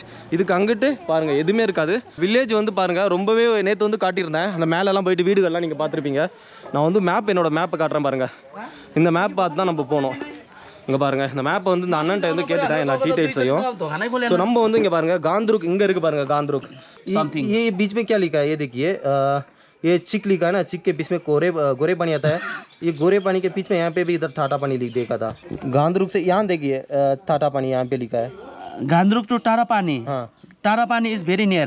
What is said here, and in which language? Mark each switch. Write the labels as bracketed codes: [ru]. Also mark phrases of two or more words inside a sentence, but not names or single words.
[ta] இதுக்கு அங்கிட்டு பாருங்கள் எதுவுமே இருக்காது. வில்லேஜ் வந்து பாருங்கள் ரொம்பவே நேற்று வந்து காட்டியிருந்தேன். அந்த மேலெல்லாம் போயிட்டு வீடுகள்லாம் நீங்கள் பார்த்துருப்பீங்க. நான் வந்து என்னோடய மேப்பை காட்டுறேன் பாருங்கள். இந்த மேப் பார்த்து தான் நம்ம போகணும். இங்கே பாருங்கள், இந்த மேப்பை வந்து இந்த அண்ணன்ட்ட வந்து கேட்டுட்டேன் எல்லா டீட்டெயில்ஸையும். ஸோ நம்ம வந்து இங்கே பாருங்கள் காந்த்ருக் இங்கே இருக்குது பாருங்கள். [hi] காந்த்ருக் ये बीच में क्या लिखा है ये देखिए, ये चिक लिखा है ना, चिक के बीच में गोरे पानी आता है. ये गोरे पानी के बीच में यहाँ पे भी इधर ठाटा पानी लिख देखा था. गांधरुक से यहाँ देखिए ठाटा पानी यहाँ पे लिखा है. गांधरुक टू टारा पानी. [en] हाँ, टारा पानी is very near.